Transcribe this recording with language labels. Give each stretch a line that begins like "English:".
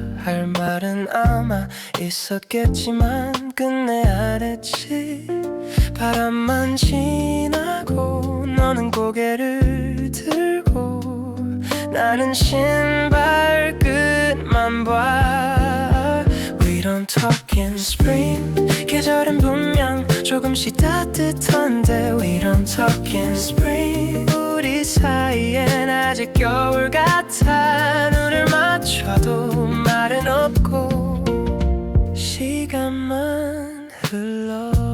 Korean: 할 말은 아마 있었겠지만 끝내 안 했지. 바람만 지나고 너는 고개를 들고 나는 신발 끝만 봐.
English: We don't talk in spring.
Korean: 계절은 분명 조금씩 따뜻한데
English: We don't talk in spring.
Korean: 우리 사이엔 아직 겨울 같아. 눈을 맞춰도 말은 없고 시간만 흘러.